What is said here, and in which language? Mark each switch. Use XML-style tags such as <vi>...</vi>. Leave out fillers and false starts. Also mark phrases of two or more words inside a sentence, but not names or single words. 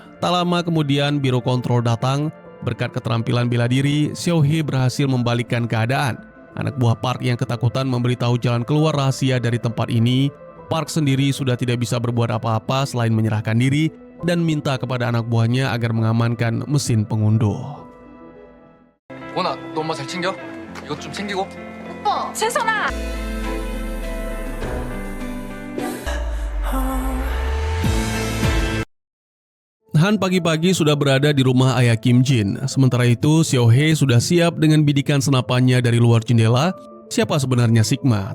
<id>Tak lama kemudian Biro Kontrol datang. Berkat keterampilan bela diri, Seo Hye berhasil membalikkan keadaan. Anak buah Park yang ketakutan memberitahu jalan keluar rahasia dari tempat ini. Park sendiri sudah tidak bisa berbuat apa-apa selain menyerahkan diri dan minta kepada anak buahnya agar mengamankan mesin pengunduh.</id> <ko>원아, 너 엄마 잘 챙겨? 이것 좀 챙기고. 세선아!</ko> <id>Han pagi-pagi sudah berada di rumah ayah Kim Jin. Sementara itu, Seo Hye sudah siap dengan bidikan senapannya dari luar jendela. Siapa sebenarnya Sigma?</id>